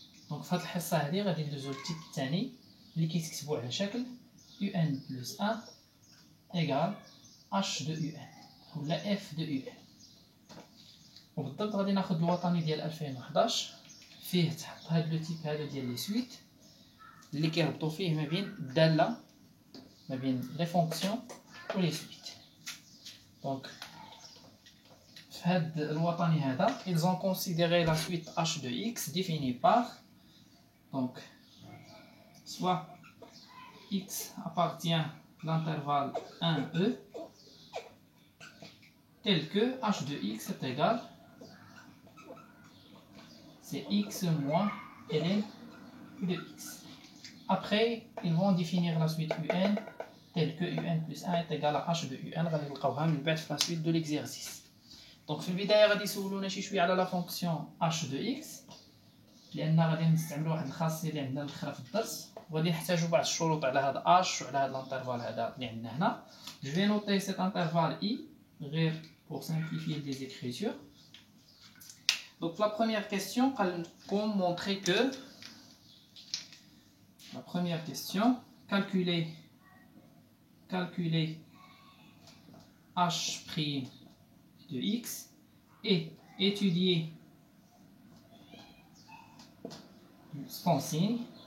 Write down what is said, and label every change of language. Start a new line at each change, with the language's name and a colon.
Arabic: دونك في هذه الحصه هذه غادي ندوزو للتيب الثاني اللي كيتكتبوا على شكل UN + 1 = H de UN ولا F de UN. وبالضبط غادي ناخذ الوطني ديال 2011 فيه تحط هاد لو تيب هذا ديال لي سويت اللي كيربطوا فيه ما بين الداله ما بين لي فونكسيون و لي سويت. دونك في هاد الوطني هذا
French: ils ont considéré la suite h de x définie par donc soit x appartient à l'intervalle 1e tel que h de x est égal c'est x moins ln de x. Après, ils vont définir la suite un telle que un plus 1 est égal à h de un.
Arabic: غادي نلقاوها من بعد في
French: la suite de l'exercice.
Arabic: Donc في البداية غادي يسولونا شي شوية على
French: la fonction h de x
Arabic: لأن غادي نستعملوا واحد الخاصية اللي عندنا الاخرى في الدرس وغادي نحتاجوا بعض الشروط على هذا h وعلى هذا الانترفال هذا اللي عندنا هنا.
French: Je vais noter cet intervalle i
Arabic: غير
French: pour simplifier les écritures. Donc la première question, pour montrer que la première question, calculer h' de x et étudier son signe,